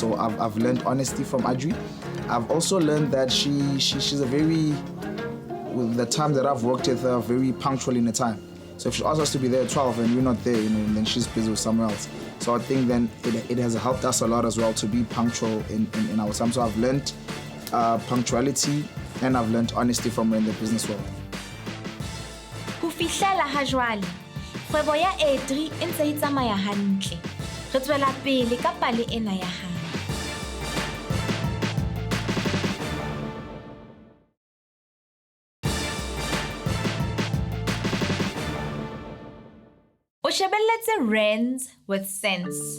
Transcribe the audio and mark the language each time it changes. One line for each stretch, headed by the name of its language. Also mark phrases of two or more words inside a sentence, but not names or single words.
English: So I've learned honesty from Adri. I've also learned that she's a very, with the time that I've worked with her, very punctual in the time. So if she asks us to be there at 12 and we're not there, then she's busy with somewhere else. So I think then it has helped us a lot as well to be punctual in our time. So I've learned punctuality and I've learned honesty from her in the business world.
Southern Sotho: Ho fihlela ha jwale, kgwebo ya Adri e ntse e tsamaya hantle. Re tswela pele ka pale ena ya hae. O shebelletse Rands with Sense.